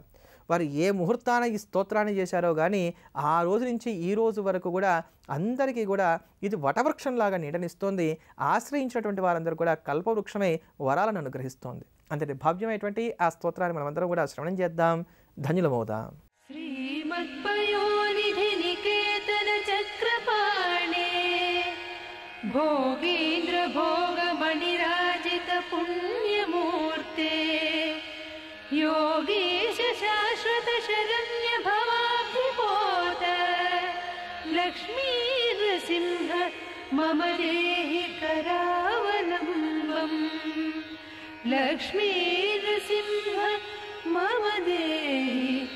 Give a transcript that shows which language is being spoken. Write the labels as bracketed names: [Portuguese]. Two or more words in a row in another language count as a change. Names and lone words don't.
[Telugu] వారు ఏ ముహూర్తాన ఈ స్తోత్రాన్ని చేశారో కానీ ఆ రోజు నుంచి ఈ రోజు వరకు కూడా అందరికీ కూడా ఇది వటవృక్షంలాగా నీడనిస్తోంది. ఆశ్రయించినటువంటి వారందరూ కూడా కల్పవృక్షమై వరాలను అనుగ్రహిస్తోంది. అంతటి భవ్యమైనటువంటి ఆ స్తోత్రాన్ని మనమందరం కూడా శ్రవణం చేద్దాం, ధన్యులమవుదాం. [Sanskrit] श्रीमत्पयोनिधि निकेतन चक्रपाणे भोगीन्द्र भोगमणिराजित पुण्यमूर्ते योगीश शाश्वत शरण्य भवाब्धिपोत लक्ष्मी नृसिंह मम देहि करावलम्बम् लक्ष्मी नृसिंह मम देहि